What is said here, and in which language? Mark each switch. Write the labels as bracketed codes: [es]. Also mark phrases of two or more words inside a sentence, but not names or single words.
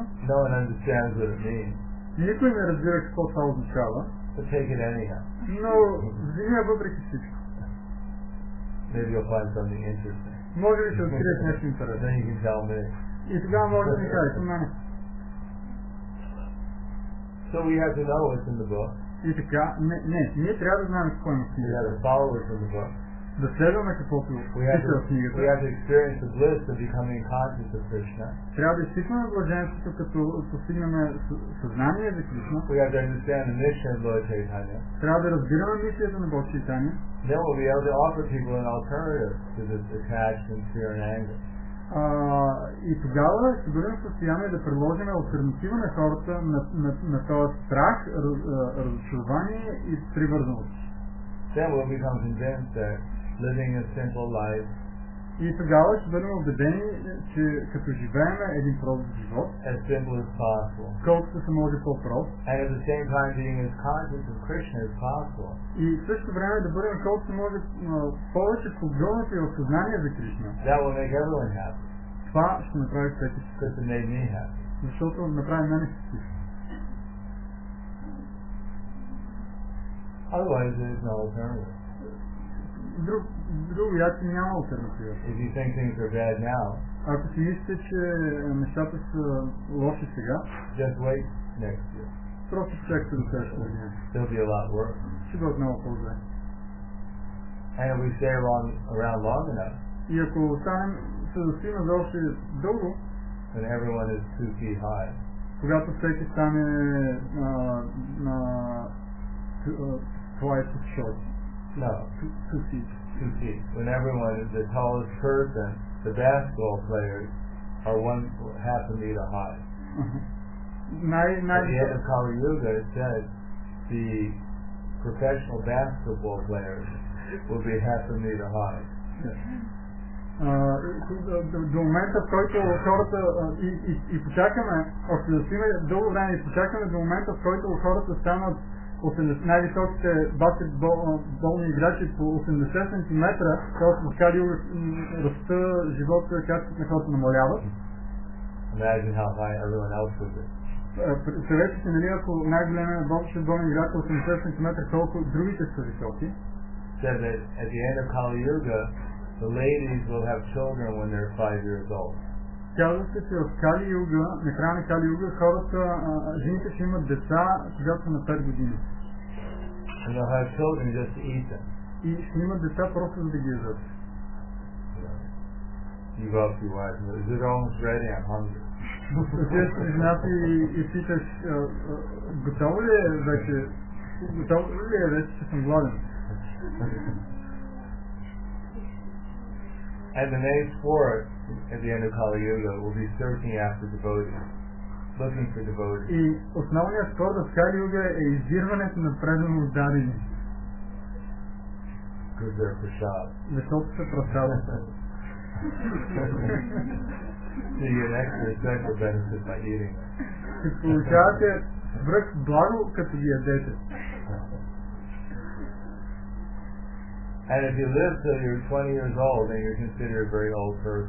[en] No one understands what it means. [bg] Никой не разбира какво това означава. [en] But take it anyhow. [bg] Но вземи я въпреки всичко. [en] Maybe you'll find something interesting. [bg] Може ли ще откриеш нещо интересно? [en] Then you can tell me. [bg] И тогава може да ми кажеш на мене. [en] So we have to know what's in the book. [bg] И така, ние трябва да знаем какво има в [en] We [bg] книгата. [en] have to follow what's in the book. [bg] Да следваме каквото пише в книгата. [en] We have to experience the bliss of becoming conscious of Krishna. [bg] Трябва да изпитваме блаженството, като постигнем съзнание за Кришна. [en] We have to understand the mission of Lord Chaitanya. [bg] Трябва да разбираме мисията на Бог Чайтания. [en] Then we'll be able to offer people an alternative to this attachment, fear and anger. [bg] И тогава ще бъдем в състояние да предложим алтернатива на хората на този страх, разочарование и привързаност. [en] Then we'll become convinced that living a simple life, [bg] и тогава ще бъдем убедени, че като живеем един прост живот, [en] as simple as possible, [bg] колкото се може по-прост, [en] and at the same time being as conscious of Krishna as possible, [bg] и в същото време да бъдем колкото се може повече погълнати в съзнание за Кришна. [en] that will make everyone happy. [bg] Това ще направи всеки, [en] Because it made me happy. [bg] защото направи мене щастлив. [en] Otherwise, there's no alternative. [bg] Друго яко няма алтернатива. [en] If you think things are bad now, [bg] ако си мислите, че нещата са лоши сега, [en] just wait next year. [bg] просто чакайте до следващата година. [en] There'll be a lot worse. [bg] Ще бъдат много по-зле. [en] And if we stay around long enough, [bg] и ако останем се застоим за още дълго, [en] then everyone is 2 feet high. [bg] Когато всеки стане [en] twice as short. No, 2 feet. 2 feet. When everyone is the tallest person, the basketball players are half a meter high. At the end of Kali Yuga, it says the professional basketball players will be half a meter high. [bg] До момента, в който хората и почакаме, още да сме дълго време и почакаме до момента, в който хората станат най-високите баскетболни играчи по 80 см, т.е. в Кали Юга ръста, живота, качеството на хората намаляват. [en] Imagine how high everyone else would be. [bg] Представете си, нали, ако най-големият баскетболен играч е 80 см, колко другите са високи. [en] Said that at the end of Kali Yuga, the ladies will have children when they're 5 years old. [bg] Казва се, че в Кали Юга, на края на Кали Юга, хората, жените ще имат деца, когато са на 5 години. [en] And they'll have children just to eat them. [bg] И ще имат деца просто за да ги ядат. [en] You go up to your wife and is it almost ready? I'm hungry. [bg] Отиваш при жена си и питаш, готово ли е вече, че съм гладен? [en] And the main sport at the end of Kali Yuga will be searching after devotees, looking for devotees. [bg] И основният спорт в Кали Юга е издирването на преданно отдадени. [en] Because they're prasad. [bg] Защото са прасада. [en] So you get an extra special benefit by eating them. [bg] Ще получавате връх благо, като ги ядете. [en] And if you live till you're 20 years old, then you're considered a very old person.